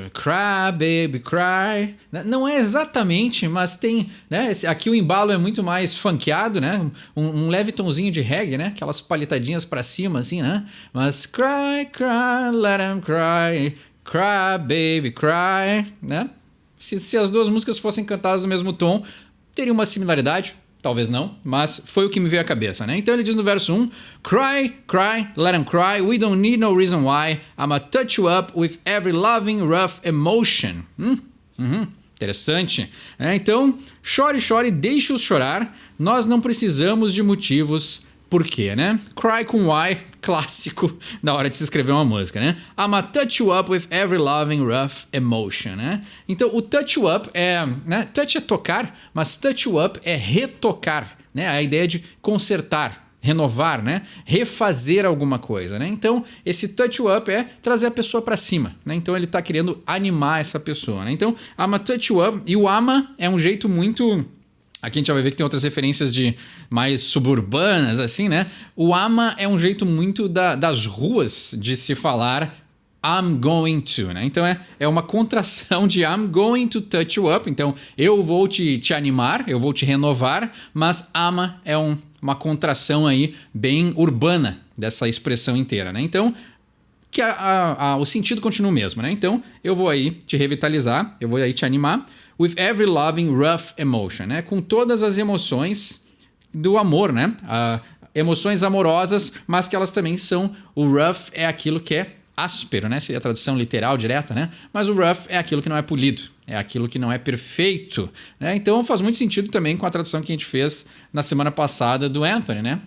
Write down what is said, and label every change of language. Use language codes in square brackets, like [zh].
[en] Cry, baby, cry. [pt] Não é exatamente, mas tem, né, aqui o embalo é muito mais funkeado, né, um leve tonzinho de reggae, né, aquelas palhetadinhas pra cima, assim, né, mas [en] cry, cry, let 'em cry, cry, baby, cry, [pt] né. Se as duas músicas fossem cantadas no mesmo tom, teria uma similaridade, talvez não, mas foi o que me veio à cabeça, né? Então ele diz no verso 1, [en] Cry, cry, let 'em cry, we don't need no reason why, I'ma touch you up with every loving, rough emotion. [pt] Interessante. Então, chore, chore, deixe-os chorar, nós não precisamos de motivos. Por quê, né? Cry com Y, clássico na hora de se escrever uma música, né? [en] I'ma touch you up with every loving, rough emotion, né? [pt] Então, o [en] touch you up [pt] é, né? Touch é tocar, mas [en] touch you up [pt] é retocar, né? A ideia de consertar, renovar, né? Refazer alguma coisa, né? Então, esse [en] touch you up [pt] é trazer a pessoa pra cima, né? Então, ele tá querendo animar essa pessoa, né? Então, [en] I'ma touch you up, [pt] e o ama é um jeito muito... Aqui a gente já vai ver que tem outras referências de mais suburbanas, assim, né? O ama é um jeito muito das ruas de se falar [en] I'm going to, [pt] né? Então é uma contração de [en] I'm going to touch you up. [pt] Então eu vou te animar, eu vou te renovar, mas ama é uma contração aí bem urbana dessa expressão inteira, né? Então que o sentido continua o mesmo, né? Então eu vou aí te revitalizar, eu vou aí te animar. [en] With every loving, rough emotion, né? [pt] Com todas as emoções do amor, né? Emoções amorosas, mas que elas também são... O rough é aquilo que é áspero, né? Seria a tradução literal direta, né? Mas o rough é aquilo que não é polido, é aquilo que não é perfeito, né? Então faz muito sentido também com a tradução que a gente fez na semana passada do Anthony, né?